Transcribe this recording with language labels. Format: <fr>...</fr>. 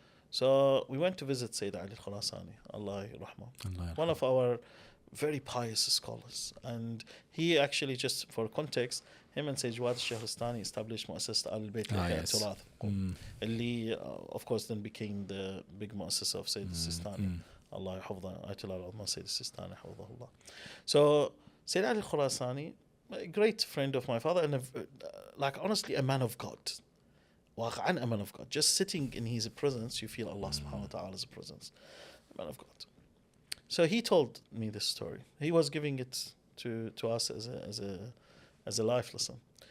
<en>So we went to visit Sayyid Ali al-Khurasani, Allah yarhamah, one of our very pious scholars. And he actually, just for context, him and Sayyid Jawad al-Shahristani established Mu'assasat Ahlulbayt Turath, اللي of course then became the big Mu'assasa of Sayyid al-Sistani,</en> <ar>Allah يحفظه آية الله العظمى سيد السيستاني حفظه الله.</ar> <en>So Sayyid Ali Khurasani, a great friend of my father, and like honestly a man of God. واقعا a man of God. Just sitting in his presence, you feel Allah subhanahu wa ta'ala's presence. A man of God. So he told me this story. He was giving it to us as a life lesson.</en>